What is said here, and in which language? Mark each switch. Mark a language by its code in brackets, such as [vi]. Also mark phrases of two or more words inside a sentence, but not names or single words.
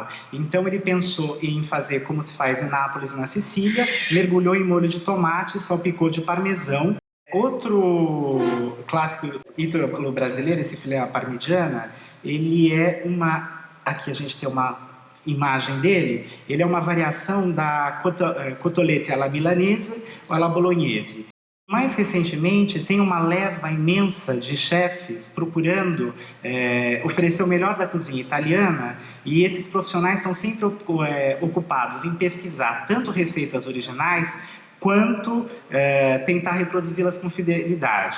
[pt] Então ele pensou em fazer como se faz em Nápoles e na Sicília, mergulhou em molho de tomate, salpicou de parmesão. Outro clássico ítalo-brasileiro, esse filé à parmigiana, ele é uma... Aqui a gente tem uma imagem dele. Ele é uma variação da [it] cotolette alla milanese [pt] ou [it] alla bolognese. [pt] Mais recentemente, tem uma leva imensa de chefes procurando oferecer o melhor da cozinha italiana, e esses profissionais estão sempre ocupados em pesquisar tanto receitas originais quanto tentar reproduzi-las com fidelidade.